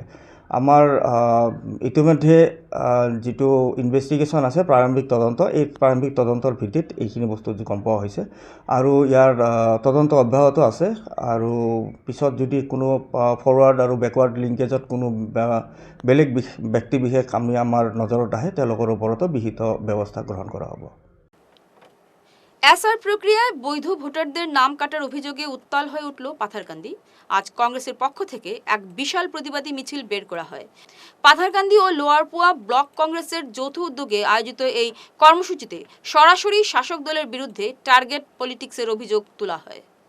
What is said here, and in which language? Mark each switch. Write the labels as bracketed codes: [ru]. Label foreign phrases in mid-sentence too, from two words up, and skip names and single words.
[as] আমাৰ ইতিমধ্যে যিটো ইনভেষ্টিগেশ্যন আছে প্ৰাৰম্ভিক তদন্ত, এই প্ৰাৰম্ভিক তদন্তৰ ভিত্তিত এইখিনি বস্তু গম পোৱা হৈছে আৰু ইয়াৰ তদন্ত অব্যাহত আছে আৰু পিছত যদি কোনো ফৰৱাৰ্ড আৰু [en] backward linkage [as] কোনো বেলেগ ব্যক্তি বিশেষ আমাৰ নজৰত আহে তেওঁলোকৰ ওপৰতো বিহিত ব্যৱস্থা গ্ৰহণ কৰা হ'ব। [bn] এসআর প্রক্রিয়ায় বৈধ ভোটারদের নাম কাটার অভিযোগে উত্তাল হয়ে উঠল পাথারকান্দি। আজ কংগ্রেসের পক্ষ থেকে এক বিশাল প্রতিবাদী মিছিল বের করা হয়। পাথারকান্দি ও লোয়ারপুয়া ব্লক কংগ্রেসের যৌথ উদ্যোগে আয়োজিত এই কর্মসূচিতে সরাসরি শাসক দলের বিরুদ্ধে [en] target politics [bn] অভিযোগ তোলা হয়।